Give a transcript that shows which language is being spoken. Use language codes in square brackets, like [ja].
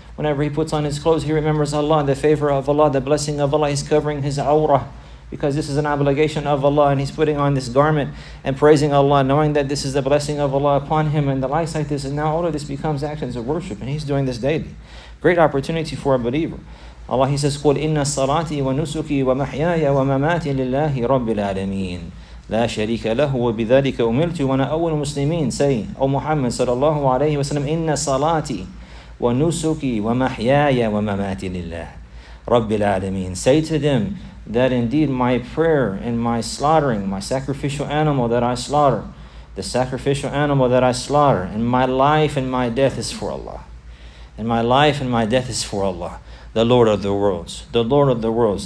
[en] Whenever he puts on his clothes, he remembers Allah, the favor of Allah, the blessing of Allah. He's covering his awrah, because this is an obligation of Allah, and he's putting on this garment and praising Allah, knowing that this is the blessing of Allah upon him, and the likes like this. And now all of this becomes actions of worship, and he's doing this daily. Great opportunity for a believer. Allah, he says, [ar] قُلْ إِنَّ الصَّلَاةِ وَنُسُكِي وَمَحْيَايَ وَمَمَاتِي لِلَّهِ رَبِّ الْعَالَمِينَ لَا شَرِيكَ لَهُ وَبِذَلِكَ أُمِرْتُ وَأَنَا أَوَّلُ الْمُسْلِمِينَ. [en] Say, O Muhammad sallallahu alayhi wa sallam, [ar] إِنَّ صَلَاتِي وَنُسُكِي وَمَحْيَايَ وَمَمَاتِي لِلَّهِ رَبِّ الْعَالَمِينَ. [en] Say to them that indeed my prayer and my slaughtering, my sacrificial animal that I slaughter, the sacrificial animal that I slaughter, and my life and my death is for Allah. And my life and my death is for Allah, the Lord of the worlds, the Lord of the worlds.